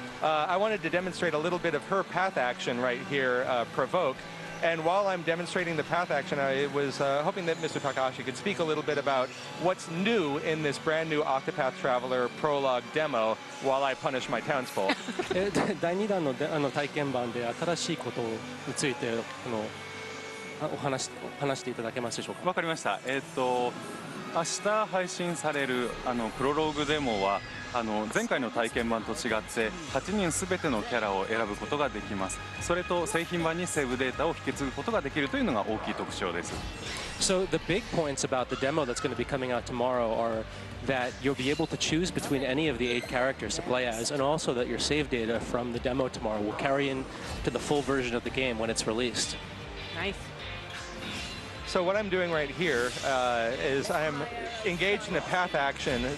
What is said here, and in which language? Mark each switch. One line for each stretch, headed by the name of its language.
English: I wanted to demonstrate a little bit of her path action right here, Provoke. And while I'm demonstrating the path action, I was hoping that Mr. Takahashi could speak a little bit about what's new in this brand new Octopath Traveler prologue demo while I punish my townsfolk.
Japanese: 第2弾の体験版で新しいことについて話していただけますでしょうか。わかりました。明日配信されるプロローグデモは前回の体験版と違って8人すべてのキャラを選ぶことができます。それと製品版にセーブデータを引き継ぐことができるというのが大きい特徴です。
English: So the big points about the demo that's going to be coming out tomorrow are that you'll be able to choose between any of the 8 characters to play as, and also that your save data from the demo tomorrow will carry into the full version of the game when it's released. Nice. So what I'm doing right here is I'm engaged in a path action.